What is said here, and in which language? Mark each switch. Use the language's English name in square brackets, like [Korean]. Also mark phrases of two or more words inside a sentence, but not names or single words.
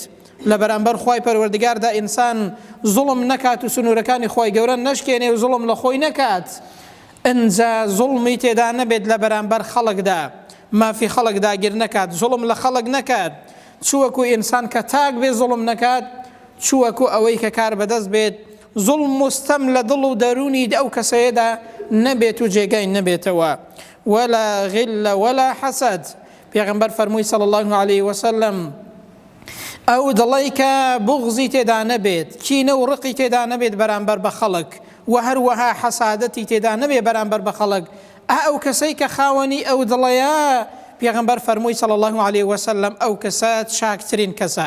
[Central Kurdish] لە بەرامبەر خوای پەروەردگاردا ئینسان زوڵم نەکات و سنوورەکانی خوای گەورە نەشکێنێ و زوڵم لە خۆی نەکات، ئەنجا زوڵمی تێدا نەبێت لە بەرامبەر خەڵکدا، مافی خەڵک داگیر نەکات، زوڵم لە خەڵک نەکات، چووەکو ئینسان کە تاک بێ زوڵم نەکات، چووەکو ئەوەی کە کار بەدەست بێت زوڵم و ستەم لە دڵ و دەرونی ئەو کەسەیەدا نەبێت و جێگای نەبێتەوە. [Arabic] ولا غل ولا حسد، [Central Kurdish] پێغەمبەر فەرمووی [Arabic] صلی الله عليه وسلم [Central Kurdish] ئەو دڵی کە بوغزی تێدا نەبێت، کینە و ڕقی تێدا نەبێت بەرامبەر بە خەڵک و هەروەها حەسادەتی تێدا نەبێت بەرامبەر بە خەڵک، ئەو کەسەی کە خاوەنی ئەو دڵەیە، پێغەمبەر فەرمووی [Arabic] صلی الله عليه وسلم [Central Kurdish] ئەو کەسە چاکترین کەسە.